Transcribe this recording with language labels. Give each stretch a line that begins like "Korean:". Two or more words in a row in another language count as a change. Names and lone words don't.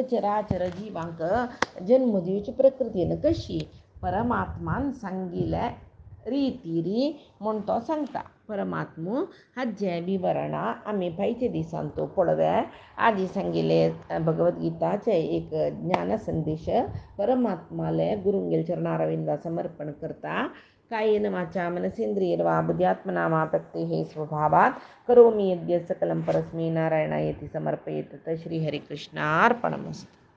Konkani: चराचर जिवांक जन्म दिवची प्रकृतीन कशी परमात्मान सांगिल्ल्या रितीरी म्हूण तो सांगता परमात्मा हाजे विवरणा आमी पायच्या दिसान तो पळोवया आजी सांगिल्ले भगवद्गीताचे एक ज्ञान संदेश परमात्माले गुरुंगेल चरणारविंदा समर्पण करता
Sanskrit: कायेन वाचा मनसेंद्रियर्वा बुद्ध्यात्मना वा प्रकृतेः स्वभावात् करोमि यद्यत् सकलं परस्मै नारायणायेति समर्पयेत् श्रीहरिकृष्णार्पणमस्तु।